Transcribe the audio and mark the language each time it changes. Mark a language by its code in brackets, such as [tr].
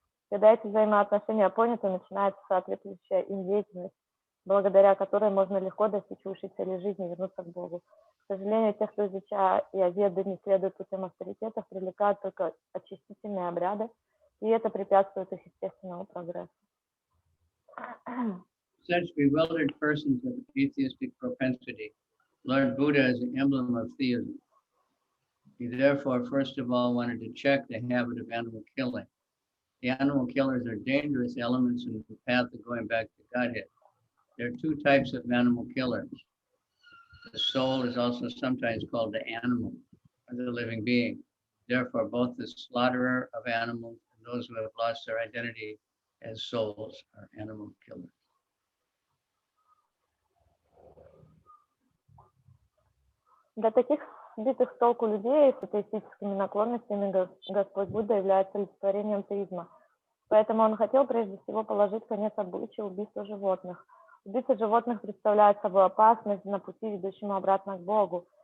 [ru] Когда эти взаимоотношения поняты, начинается соответствующая им деятельность, благодаря которой можно легко достичь высшей цели жизни и вернуться к Богу. К сожалению, тех, кто изучая веды, не следует путем авторитетов, привлекают только очистительные обряды, и это препятствует их естественному прогрессу. [en] Such bewildered persons of atheistic propensity, Lord Buddha is an emblem of theism. He therefore, first of all, wanted to check the habit of animal killing. The animal killers are dangerous elements in the path of going back to Godhead. There are two types of animal killers. The soul is also sometimes called the animal, or the living being. Therefore, both the slaughterer of animals and those who have lost their identity as souls are animal killers. [ru] Для таких сбитых с толку людей с атеистическими наклонностями Господь Будда является олицетворением теизма. Поэтому он хотел прежде всего положить конец обычаю убийства животных. Убийца животных представляет собой опасность на пути, ведущему обратно к Богу.